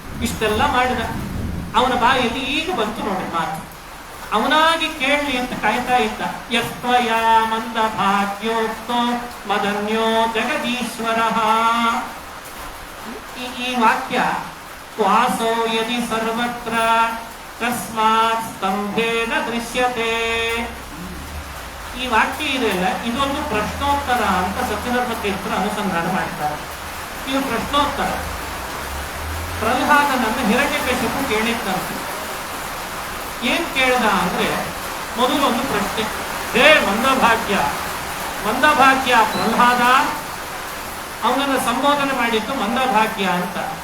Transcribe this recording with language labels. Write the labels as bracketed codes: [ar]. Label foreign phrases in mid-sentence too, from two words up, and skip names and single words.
[kn] ಅವನ ಬಾಯಲ್ಲಿ ಈಗ ಬಂತು ನೋಡಿ ಮಾತು. ಅವನಾಗಿ ಕೇಳಲಿ ಅಂತ ಕಾಯ್ತಾ ಇದ್ದ. [sa] ಯಸ್ತ್ವಯ ಮಂದ ಭಾಗ್ಯೋಕ್ತೋ ಮದನ್ಯೋ ಜಗದೀಶ್ವರ. ಈ ವಾಕ್ಯ ಕ್ವಾಸೋ ಯದಿ ಸರ್ವತ್ರ ತಸ್ಮಾತ್ ಸ್ತಂಭೇನ ದೃಶ್ಯತೆ. [kn] ಈ ವಾಕ್ಯ ಇದೆಯಲ್ಲ, ಇದೊಂದು ಪ್ರಶ್ನೋತ್ತರ ಅಂತ ಸತ್ಯಧರ್ಮ ತೀರ್ಥರು ಅನುಸಂಧಾನ ಮಾಡ್ತಾರೆ. ಇದು ಪ್ರಶ್ನೋತ್ತರ. ಪ್ರಹ್ಲಾದನನ್ನು ಹಿರಣ್ಯಕಶಿಪು ಕೇಳಿದ್ದಂತೆ. ಏನ್ ಕೇಳ್ದ ಅಂದ್ರೆ, ಮೊದಲು ಒಂದು ಪ್ರಶ್ನೆ, ಹೇ ಮಂದಭಾಗ್ಯ, ಮಂದಭಾಗ್ಯ ಪ್ರಹ್ಲಾದ, ಅವನನ್ನು ಸಂಬೋಧನೆ ಮಾಡಿದ್ದು ಮಂದಭಾಗ್ಯ ಅಂತ.